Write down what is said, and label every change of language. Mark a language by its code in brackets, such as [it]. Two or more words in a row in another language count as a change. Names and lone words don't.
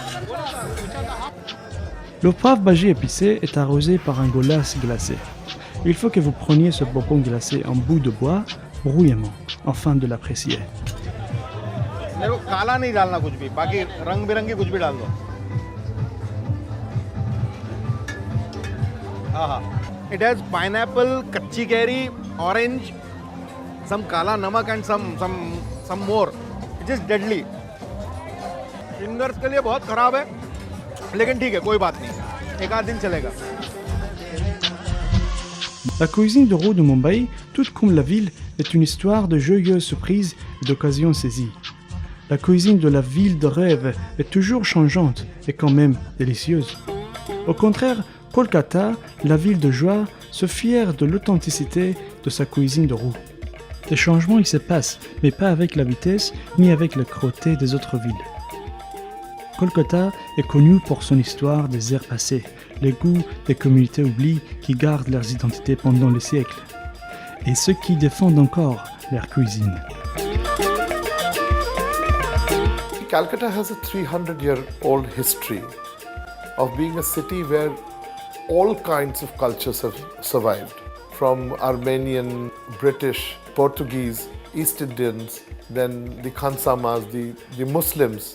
[fr] Le Pav Bhaji épicé est arrosé par un golas glacé. Il faut que vous preniez ce bonbon glacé en bout de bois, bruyamment, afin de l'apprécier. [hi] मेरे को काला नहीं डालना कुछ भी, बाकी रंग बिरंगी कुछ भी डाल दो। हाँ, [en] it has pineapple, [hi] कच्ची कैरी, [en] orange, some [hi] काला नमक [en] and some more. It is deadly. [hi] फिंगर्स के लिए बहुत खराब है, लेकिन ठीक है, कोई बात नहीं, एक आध दिन चलेगा। [fr] La cuisine de rue de Mumbai, toute comme la ville, est une histoire de joyeuses surprises et d'occasions saisies. La cuisine de la ville de rêve est toujours changeante et quand même délicieuse. Au contraire, Kolkata, la ville de joie, se fière de l'authenticité de sa cuisine de rue. Des changements y se passent, mais pas avec la vitesse ni avec la cruauté des autres villes. Kolkata est connue pour son histoire des ères passées, les goûts des communautés oubliées qui gardent leurs identités pendant les siècles, et ceux qui défendent encore leur cuisine. [en] Calcutta has a 300-year-old history of being a city where all kinds of cultures have survived, from Armenian, British, Portuguese, East Indians, then the Khansamas, the Muslims.